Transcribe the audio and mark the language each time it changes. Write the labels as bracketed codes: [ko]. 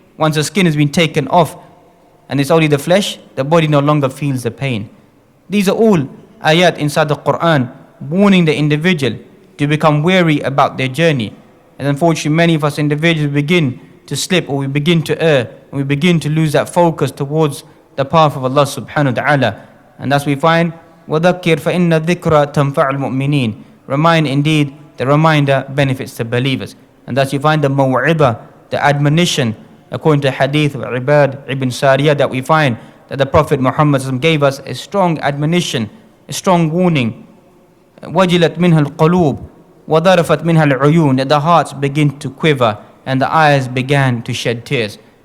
[en] Once the skin has been taken off and it's only the flesh, the body no longer feels the pain. These are all ayat inside the Quran warning the individual to become wary about their journey. And unfortunately many of us individuals begin to slip, or we begin to err, and we begin to lose that focus towards the path of Allah subhanahu wa ta'ala. And thus we find [ar] وَذَكِّرْ فَإِنَّ الذِّكْرَ تَنْفَعُ الْمُؤْمِنِينَ. [en] Remind, indeed, the reminder benefits the believers. And thus you find the maw'ibah, the admonition, according to hadith of Ibad ibn Sariyah, that we find that the Prophet Muhammad gave us a strong admonition, a strong warning. [ar] وَجِلَتْ مِنْهَا الْقُلُوبُ وَضَرَفَتْ مِنْهَا الْعُيُونَ, [en] that the hearts begin to quiver and the eyes began to shed tears.